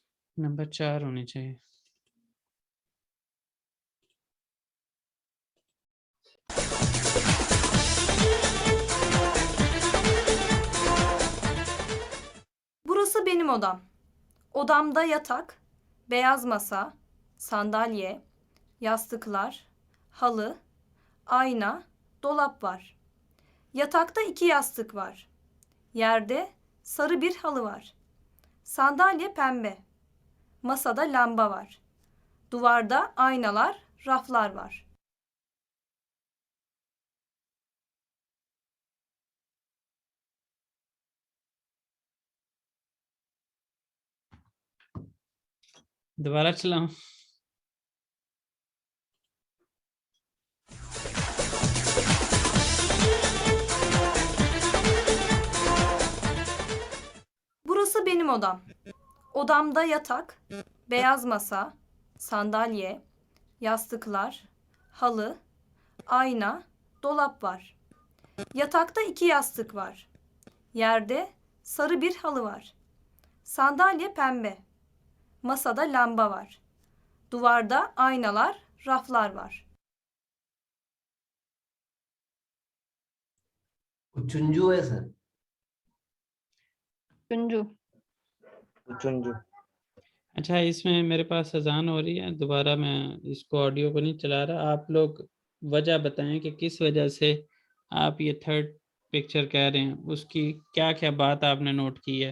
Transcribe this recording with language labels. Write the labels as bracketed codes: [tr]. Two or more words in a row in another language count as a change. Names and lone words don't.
[ur] نمبر 4 ہونی چاہیے. [tr] Burası benim odam. Odamda yatak, beyaz masa, sandalye, yastıklar, halı, ayna, dolap var. Yatakta 2 yastık var. Yerde sarı bir halı var. Sandalye pembe. Masada lamba var. Duvarda aynalar, raflar var. [ur] دوبارہ چلاؤں? [tr] Burası benim odam. Odamda yatak, beyaz masa, sandalye, yastıklar, halı, ayna, dolap var. Yatakta 2 yastık var. Yerde sarı bir halı var. Sandalye pembe. Masada lamba var. Duvarda aynalar, raflar var. [ur] چونجو ہے سر. चुंजू। चुंजू। اچھا، اس میں میرے پاس اذان ہو رہی ہے، دوبارہ میں اس کو آڈیو کو نہیں چلا رہا. آپ لوگ وجہ بتائیں کہ کس وجہ سے آپ یہ [en] third picture [ur] کہہ رہے ہیں، اس کی کیا کیا بات آپ نے نوٹ کی ہے.